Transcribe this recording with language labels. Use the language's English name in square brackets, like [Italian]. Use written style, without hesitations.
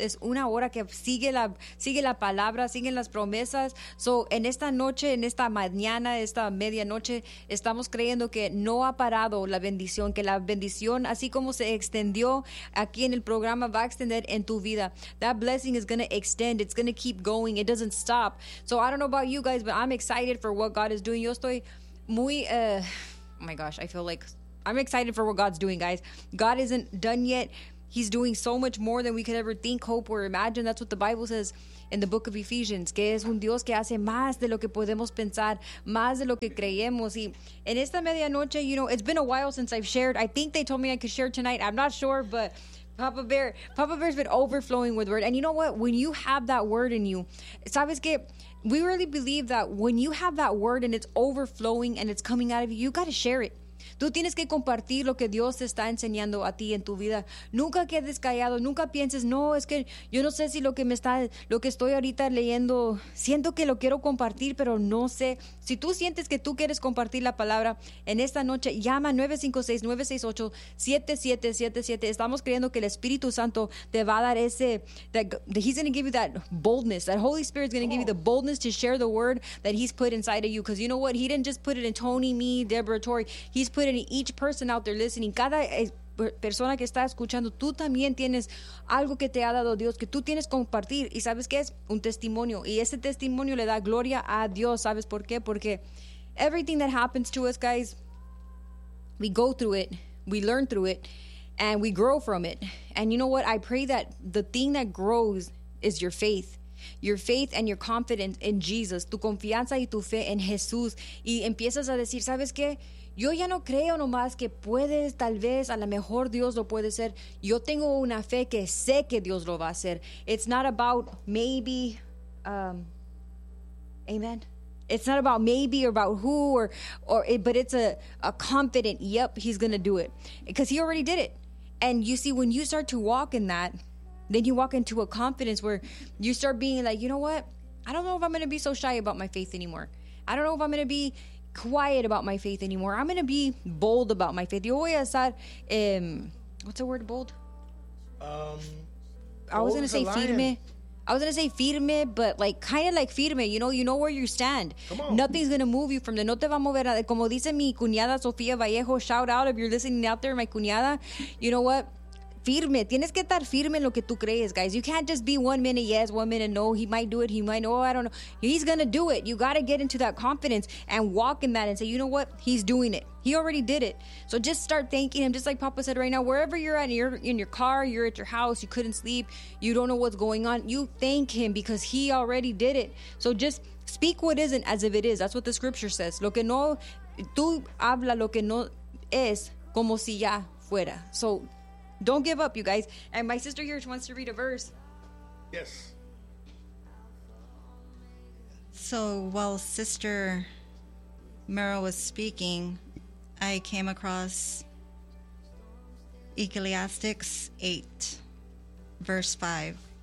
[Spanish] Es una hora que sigue la palabra, siguen las promesas. So, en esta noche, en esta mañana, esta medianoche, estamos creyendo que no ha parado la bendición. Que la bendición, así como se extendió aquí en el programa, va a extender en tu vida. [English] That blessing is going to extend. It's going to keep going. It doesn't stop. So, I don't know about you guys, but I'm excited for what God is doing. [Spanish] Yo estoy muy... [English] Oh my gosh, I feel like I'm excited for what God's doing, guys. God isn't done yet. He's doing so much more than we could ever think, hope, or imagine. That's what the Bible says in the book of Ephesians. [Spanish] Que es un Dios que hace más de lo que podemos pensar, más de lo que creemos. Y en esta medianoche, [English] you know, it's been a while since I've shared. I think they told me I could share tonight. I'm not sure, but Papa Bear's been overflowing with word. And you know what? When you have that word in you, [Spanish] sabes que... [English] We really believe that when you have that word and it's overflowing and it's coming out of you, you got to share it. [Spanish] Tú tienes que compartir lo que Dios te está enseñando a ti en tu vida. Nunca quedes callado, nunca pienses, no, es que yo no sé si lo que estoy ahorita leyendo, siento que lo quiero compartir, pero no sé. Si tú sientes que tú quieres compartir la palabra en esta noche, llama 956-968-7777. Estamos creyendo que el Espíritu Santo te va a dar ese, [English] that he's going to give you that boldness, that Holy Spirit's going to give you the boldness to share the word that he's put inside of you. Because you know what? He didn't just put it in Tony, me, Deborah, Tori. He's put it in each person out there listening. [Spanish] Cada persona que está escuchando, tú también tienes algo que te ha dado Dios, que tú tienes que compartir. ¿Y sabes qué es? Un testimonio. Y ese testimonio le da gloria a Dios. ¿Sabes por qué? [English] Porque everything that happens to us, guys, we go through it, we learn through it, and we grow from it. And you know what? I pray that the thing that grows is your faith. Your faith and your confidence in Jesus, [Spanish] tu confianza y tu fe en Jesús, y empiezas a decir, ¿sabes qué? Yo ya no creo nomás que puedes, tal vez, a lo mejor Dios lo puede hacer. Yo tengo una fe que sé que Dios lo va a hacer. [English] It's not about maybe, amen. It's not about maybe or about who or it, but it's a confident, yep, he's going to do it. Because he already did it. And you see, when you start to walk in that, then you walk into a confidence where you start being like, you know what? I don't know if I'm going to be so shy about my faith anymore. I don't know if I'm going to be quiet about my faith anymore. I'm going to be bold about my faith. [Spanish] Yo voy a estar, [English] what's the word bold? I was going to say firme. I was going to say firme, but like kind of like firme. You know where you stand. Come on. Nothing's going to move you from there. [Spanish] No te va a mover. Como dice mi cuñada [English] Sofía Vallejo, shout out if you're listening out there, my cuñada. You know what? [Spanish] Firme, tienes que estar firme en lo que tú crees, guys. [English] You can't just be 1 minute yes, 1 minute no. He might do it, he might, oh, I don't know. He's gonna do it. You gotta get into that confidence and walk in that and say, you know what? He's doing it. He already did it. So just start thanking him. Just like Papa said right now, wherever you're at, you're in your car, you're at your house, you couldn't sleep, you don't know what's going on, you thank him because he already did it. So just speak what isn't as if it is. That's what the scripture says. [Spanish] Lo que no, tú habla lo que no es como si ya fuera. [English] So don't give up, you guys. And my sister here wants to read a verse. Yes. So while Sister Merrill was speaking, I came across Ecclesiastes 8, verse 5.